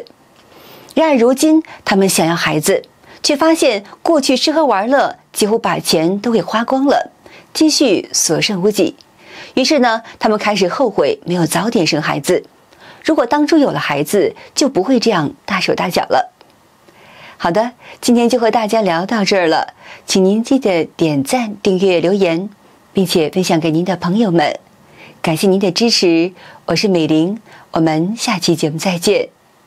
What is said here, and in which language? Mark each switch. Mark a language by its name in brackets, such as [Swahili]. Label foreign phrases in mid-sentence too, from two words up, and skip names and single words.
[Chinese] 然而如今他們想要孩子，卻發現過去吃喝玩樂幾乎把錢都給花光了，積蓄所剩無幾。於是呢，他們開始後悔沒有早點生孩子。如果當初有了孩子，就不會這樣大手大腳了。好的，今天就和大家聊到這兒了，請您記得點讚、訂閱、留言，並且分享給您的朋友們。感謝您的支持，我是美玲，我們下期節目再見。